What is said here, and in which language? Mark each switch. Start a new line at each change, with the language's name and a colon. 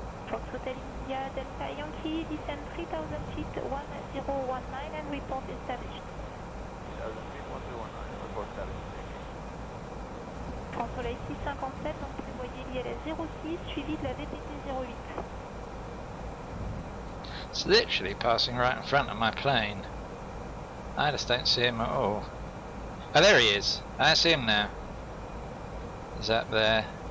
English: Fox Hotel India Delta Yankee, descend 3000 feet 1019 and report established. 3000 feet 1019, report established.
French: Grand Soleil 657, donc prévoyez l'ILS 06 suivi de la VPT 08.
English: It's literally passing right in front of my plane. I just don't see him at all. Oh, there he is. I see him now. He's up there.